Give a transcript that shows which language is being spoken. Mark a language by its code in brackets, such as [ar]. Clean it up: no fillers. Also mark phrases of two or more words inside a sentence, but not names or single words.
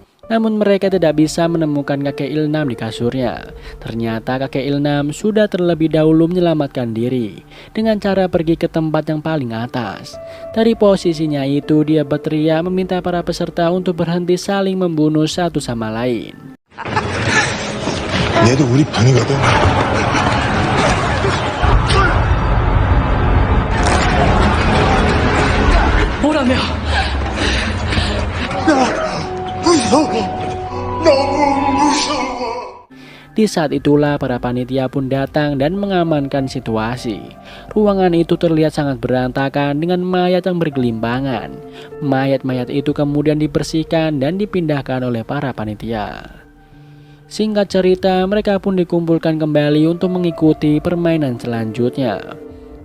[id] Namun mereka tidak bisa menemukan kakek Ilnam di kasurnya. Ternyata kakek Ilnam sudah terlebih dahulu menyelamatkan diri dengan cara pergi ke tempat yang paling atas. Dari posisinya itu dia berteriak meminta para peserta untuk berhenti saling membunuh satu sama lain. [ko] 얘도 우리 편이거든. 뭐라며? 나 무서워. 너무 무서워. [id] Di saat itulah para panitia pun datang dan mengamankan situasi. Ruangan itu terlihat sangat berantakan dengan mayat yang bergelimpangan. Mayat-mayat itu kemudian dibersihkan dan dipindahkan oleh para panitia. Singkat cerita, mereka pun dikumpulkan kembali untuk mengikuti permainan selanjutnya.